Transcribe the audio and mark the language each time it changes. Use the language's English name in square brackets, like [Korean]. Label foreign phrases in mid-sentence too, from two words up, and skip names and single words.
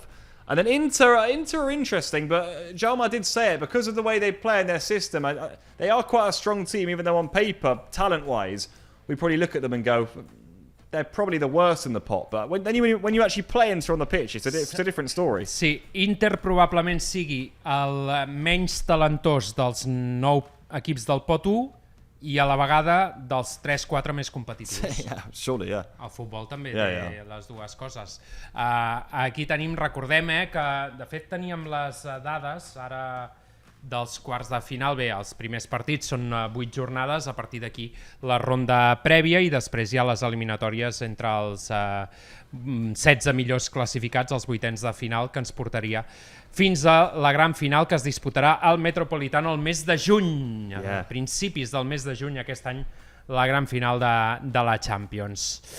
[English] And then Inter are interesting, but Jaume did say it, because of the way they play in their system, they are quite a strong team, even though on paper, talent-wise, we probably look at them and go, they're probably the worst in the pot, but when you actually play Inter on the pitch, it's a different story. [Catalan] Sí, Inter probablement sigui el menys talentós dels 9 equips del pot 1 i a la vegada dels 3-4 més competitius. [English] Surely, yeah. [Catalan] El futbol també té les dues coses. Aquí tenim, recordem que de fet teníem les dades ara dels quarts de final. Bé, els primers partits són 8 jornades, a partir d'aquí la ronda prèvia i després hi ha les eliminatòries entre els 16 millors classificats, els vuitens de final, que ens portaria fins a la gran final que es disputarà al Metropolitano el mes de juny, a principis del mes de juny aquest any, la gran final de la Champions.